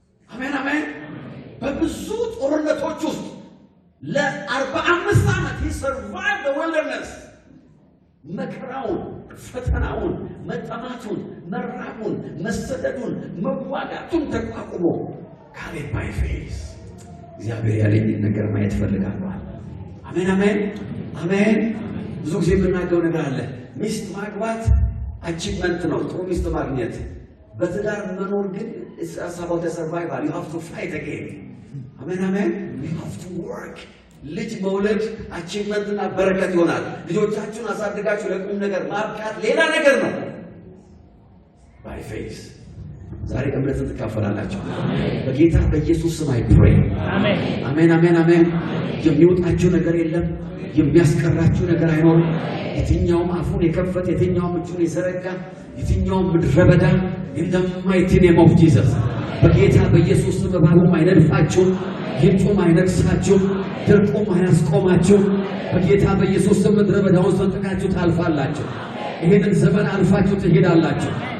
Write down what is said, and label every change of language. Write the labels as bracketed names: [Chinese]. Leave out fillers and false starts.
[Amharic] አሜን አሜን። በብዙ ጦርነቶች ውስጥ ለ45 ዓመት [English] he survived the wilderness [Amharic] መከራውን፣ ፈተናውን፣ መጠማቱን፣ መራቡን፣ መሰደዱን፣ መዋጋቱን ተቋቁሞ ካሌብ [English] by faith [Amharic] እግዚአብሔር ያለኝን ነገር ማየት ፈልጋለሁ። አሜን አሜን አሜን። ብዙ ጊዜ የምናገረው ነገር አለ። ሚስት ማግባት አቺቭመንት ነው፣ ጥሩ ሚስት ማግኘት። በትዳር መኖር ግን [English] it's about the survival. You have to fight again. አሜን አሜን። you have to work. [Amharic] ልጅ መውለድ አቺቭመንትና በረከት ይሆናል። ልጆቻችሁን አሳድጋችሁ ለቁም ነገር ማብቃት ሌላ ነገር ነው። [English] by faith [Amharic] ዛሬ እምነትን ትካፈላላችሁ በጌታ በኢየሱስ ስም። [English] I pray [Amharic] አሜን አሜን አሜን አሜን። የሚወጣችሁ ነገር የለም፣ የሚያስቀራችሁ ነገር አይኖርም። የትኛውም አፉን የከፈተ፣ የትኛውም እጁን የዘረጋ፣ የትኛውም ምድረ በዳ [English] in the mighty name of Jesus [Amharic] በጌታ በኢየሱስ ስም እባቡም አይነድፋችሁም፣ ጊንጡም አይነክሳችሁም፣ ድርቁም አያስቆማችሁም። በጌታ በኢየሱስ ስም ምድረ በዳውን ሰንጥቃችሁ ታልፋላችሁ። ይሄንን ዘመን አልፋችሁ ትሄዳላችሁ።